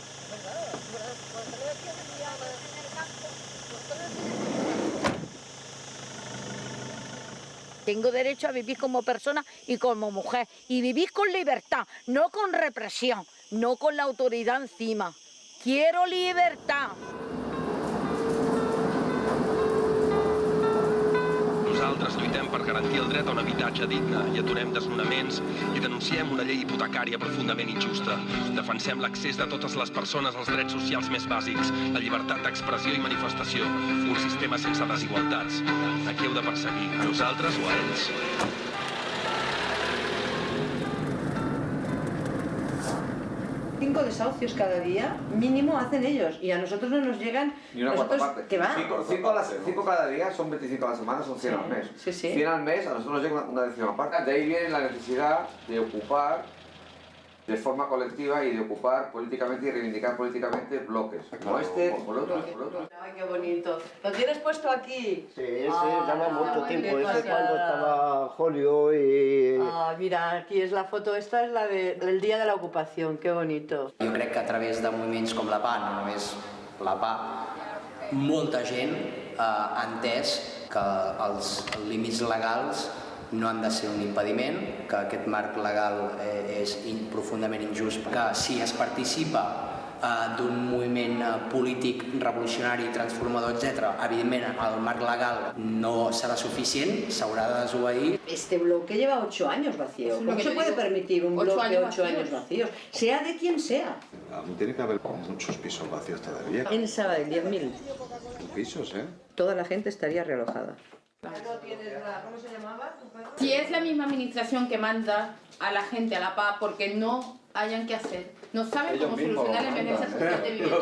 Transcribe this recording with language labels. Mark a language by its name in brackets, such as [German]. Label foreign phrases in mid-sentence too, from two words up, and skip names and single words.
[Spanish] Tengo derecho a vivir como persona y como mujer. Y vivir con libertad, no con represión, no con la autoridad encima. Quiero libertad. [Catalan] Nosaltres lluitem per garantir el dret a un habitatge digne i aturem desnonaments i denunciem una llei hipotecària profundament injusta. Defensem l'accés de totes les persones als drets socials més bàsics, la llibertat d'expressió i manifestació, un sistema sense desigualtats. A qui heu de perseguir? A nosaltres o a ells? [Spanish] Cinco desahucios cada día, mínimo hacen ellos, y a nosotros no nos llegan. Ni una cuarta parte. ¿Qué va? 5 cada día, son 25 a la semana, son 100 al mes. 100 al mes, a nosotros nos llega una décima parte. De ahí viene la necesidad de ocupar de forma colectiva y de ocupar políticamente y reivindicar políticamente bloques. Como este, como el otro. Ay, qué bonito. ¿Lo tienes puesto aquí? Sí, lleva mucho tiempo. Este cuando estaba Julio y... mira, aquí es la foto, esta es la del día de la ocupación, qué bonito. [Catalan] Jo crec que a través de moviments com la PA, no només la PA, molta gent ha entès que els límits legals no han de ser un impediment, que aquest marc legal és profundament injust, que si es participa d'un moviment polític revolucionari, transformador, etc., evidentment el marc legal no serà suficient, s'haurà de desobeir. [Spanish] Este bloque lleva 8 años vacío. ¿Cómo se puede permitir un bloque de 8 años vacíos? Sea de quien sea. Tiene que haber muchos pisos vacíos todavía. En Sabadell, 10.000. pisos, ¿eh? Toda la gente estaría realojada. ¿Cómo se llamaba? Si es la misma administración que manda a la gente a la paz porque no hayan que hacer, no saben cómo solucionar la emergencia social de vivienda.